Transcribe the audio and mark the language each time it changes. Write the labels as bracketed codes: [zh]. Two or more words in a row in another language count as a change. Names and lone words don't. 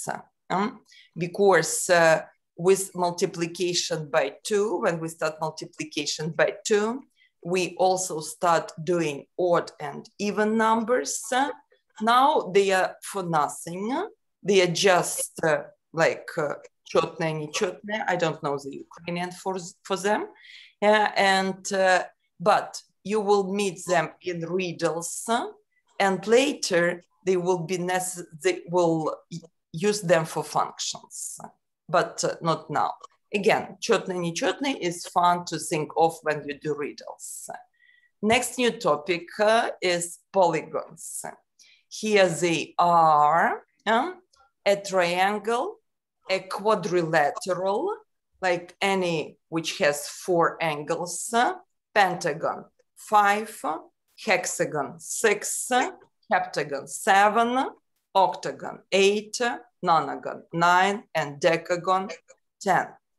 [en] Because with multiplication by 2, when we start multiplication by 2, we also start doing odd and even numbers. Now they are for nothing. They are just like [ru] четное, нечетное. [en] I don't know the Ukrainian for them. But you will meet them in riddles, and later they will be they will use them for functions, but not now. Again, [ru] четное, нечетное [en] is fun to think of when you do riddles. Next new topic is polygons. Here they are, a triangle, a quadrilateral, like any which has 4 angles, pentagon 5, hexagon 6, heptagon 7, octagon 8, nonagon 9, and decagon 10.